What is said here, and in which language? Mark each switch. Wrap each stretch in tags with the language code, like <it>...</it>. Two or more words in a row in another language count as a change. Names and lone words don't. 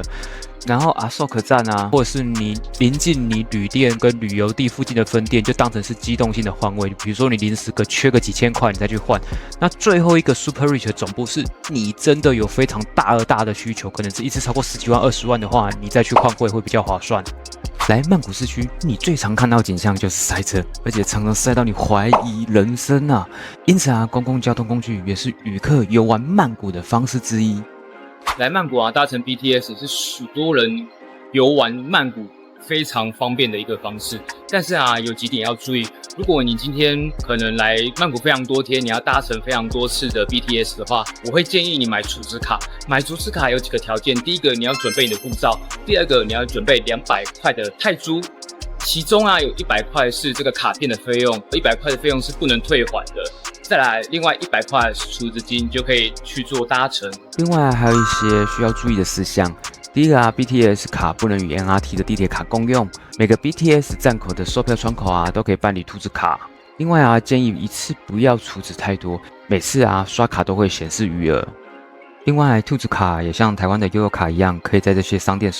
<zh>然後阿索克站或者是你臨近你旅店跟旅遊地附近的分店，就當成是機動性的換位。比如說你臨時缺個幾千塊，你再去換。那最後一個 SuperRich 的總部是你真的有非常大的需求，可能是一次超過10幾萬、20萬的話，你再去換匯會比較划算。來曼谷市區，你最常看到景象就是塞車，而且常常塞到你懷疑人生因此公共交通工具也是旅客遊玩曼谷的方式之一。來曼谷搭乘 BTS 是許多人遊玩曼谷非常方便的一個方式，但是有幾點要注意。如果你今天可能來曼谷非常多天，你要搭乘非常多次的 BTS 的話，我會建議你買儲值卡。買儲值卡有幾個條件，第一個你要準備你的護照，第二個你要準備200塊的泰銖，其中有100塊是這個卡片的費用，100塊的費用是不能退還的。再來，另外100塊儲值金就可以去做搭乘。另外還有一些需要注意的事項。第一個 BTS 卡不能與 MRT 的地鐵卡共用，每個 BTS 站口的售票窗口都可以辦理兔子卡。另外建議一次不要儲值太多，每次刷卡都會顯示餘額。另外，兔子卡也像台灣的悠遊卡一樣，可以在這些商店使用哦。</zh>